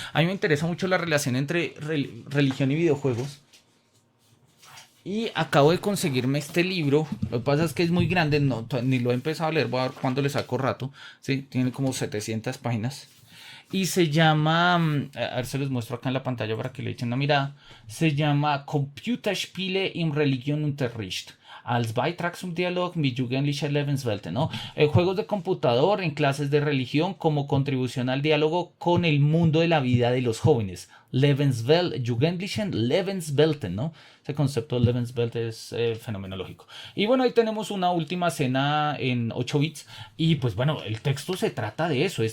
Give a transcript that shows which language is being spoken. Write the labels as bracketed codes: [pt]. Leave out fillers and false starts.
[es] A mí me interesa mucho la relación entre religión y videojuegos. Y acabo de conseguirme este libro. Lo que pasa es que es muy grande, no, ni lo he empezado a leer, voy a ver cuándo le saco rato. ¿Sí? Tiene como 700 páginas. Y se llama, a ver, se los muestro acá en la pantalla para que le echen una mirada. [de] Se llama Computerspiele im Religionsunterricht als Beitrag zum Dialog mit jugendlicher Lebenswelt, ¿no? [es] Juegos de computador en clases de religión como contribución al diálogo con el mundo de la vida de los jóvenes. Lebenswelt, Jugendlichen Lebenswelten, ¿no? Ese concepto de Lebenswelt es fenomenológico. Y bueno, ahí tenemos una última cena en 8 bits. Y pues bueno, el texto se trata de eso.